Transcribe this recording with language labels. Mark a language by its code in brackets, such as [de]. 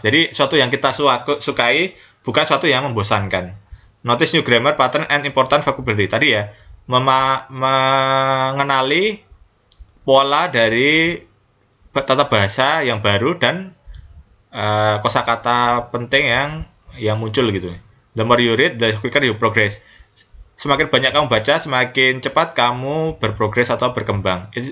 [id] Jadi suatu yang kita sukai, bukan suatu yang membosankan. [en] Notice new grammar pattern and important vocabulary. [id] Tadi ya, mengenali pola dari tata bahasa yang baru dan kosakata penting yang muncul gitu. [en] The more you read, the quicker you progress. [id] Semakin banyak kamu baca, semakin cepat kamu berprogres atau berkembang.